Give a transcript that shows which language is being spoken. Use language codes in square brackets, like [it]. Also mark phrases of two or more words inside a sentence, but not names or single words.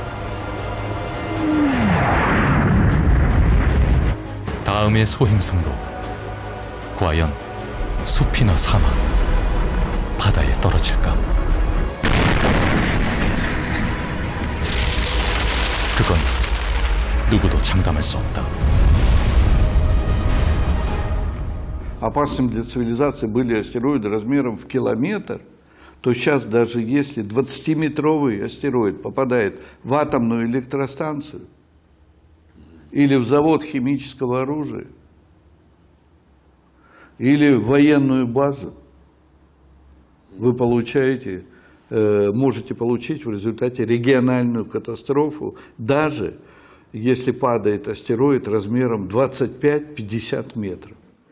[ko] 다음의 소행성도 과연 숲이나 사막, 바다에 떨어질까? 그건 누구도 장담할 수 없다. [ru] Опасными для цивилизации были астероиды размером в километр, то сейчас даже если 20-метровый астероид попадает в атомную электростанцию или в завод химического оружия, или в военную базу, вы получаете, можете получить в результате региональную катастрофу, даже если падает астероид размером 25-50 метров.